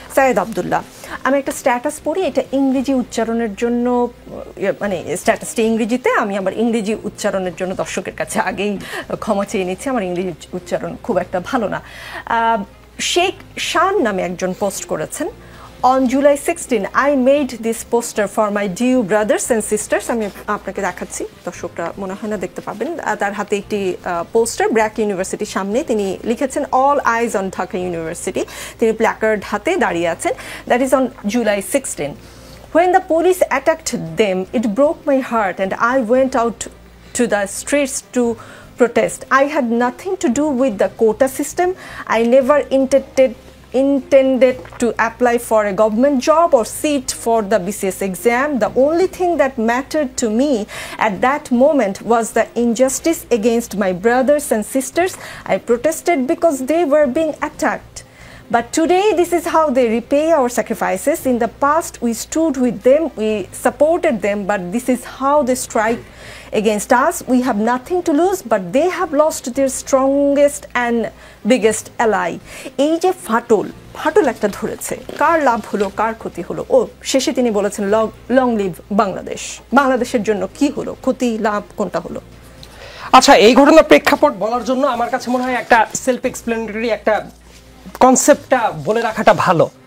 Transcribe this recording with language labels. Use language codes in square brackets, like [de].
[bn] সাইয়েদ আব্দুল্লাহ, আমি একটা স্ট্যাটাস পড়ি, এটা ইংরেজি উচ্চারণের জন্য, মানে স্ট্যাটাসটি ইংরেজিতে, আমি আমার ইংরেজি উচ্চারণের জন্য দর্শকের কাছে আগেই ক্ষমা চেয়ে নিচ্ছি, আমার ইংরেজি উচ্চারণ খুব একটা ভালো না। শেখ শান নামে একজন পোস্ট করেছেন, [en] On July 16, I made this poster for my dear brothers and sisters. [bn] আমি আপনাকে দেখাচ্ছি, দর্শকরা মনে হয় না দেখতে পাবেন। তার হাতে একটি পোস্টার ব্র্যাক ইউনিভার্সিটির সামনে তিনি লিখেছেন all eyes on Dhaka university. তিনি প্ল্যাকার্ড হাতে দাঁড়িয়ে আছেন। That is on July 16. [en] When the police attacked them, it broke my heart and I went out to the streets to protest. I had nothing to do with the quota system. I never intended to apply for a government job or sit for the BCS exam. The only thing that mattered to me at that moment was the injustice against my brothers and sisters. I protested because they were being attacked. But today, this is how they repay our sacrifices. In the past, we stood with them, we supported them, but this is how they strike against us. We have nothing to lose, but they have lost their strongest and biggest ally. [bn] এই যে ফাটল একটা ধরেছে, কার লাভ হলো কার ক্ষতি হলো? ও শেষে তিনি বলেছেন লং লিভ বাংলাদেশ। বাংলাদেশের জন্য কি হলো, ক্ষতি লাভ কোনটা হলো? আচ্ছা, এই ঘটনার প্রেক্ষাপট বলার জন্য আমার কাছে মনে হয় একটা সেলফ এক্সপ্লেনেটরি একটা কনসেপ্টটা বলে রাখাটা ভালো।